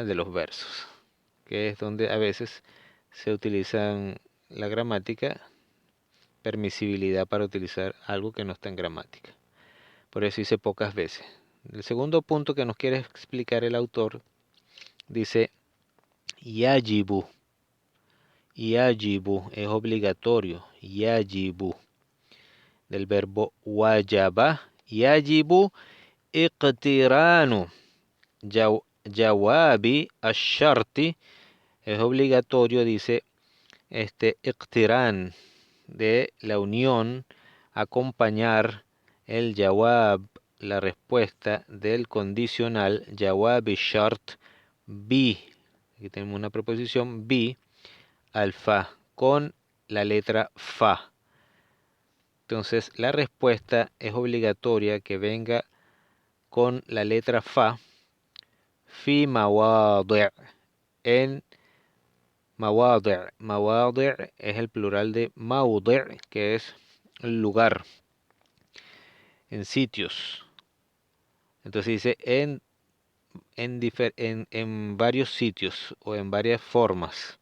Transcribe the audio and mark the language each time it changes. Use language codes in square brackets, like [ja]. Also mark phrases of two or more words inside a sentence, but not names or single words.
[es] De los versos, que es donde a veces se utilizan la gramática, permisibilidad para utilizar algo que no está en gramática. Por eso dice pocas veces. El segundo punto que nos quiere explicar el autor dice yajibu. Yajibu es obligatorio. Yajibu. Del verbo wajaba. [ar] يجب اقتران جواب الشرط. [es] Es obligatorio, dice, iqtiran, de la unión, acompañar el jawab, la respuesta del condicional, [ar] جواب شرط, [es] bi. Aquí tenemos una preposición bi, [ar] الفاء, [es] con la letra fa. Entonces la respuesta es obligatoria que venga con la letra fa, [ar] في مواضع', [es] en mawadi'. Mawadi' es el plural de mawdi', que es el lugar, en sitios. Entonces dice en varios sitios o en varias formas.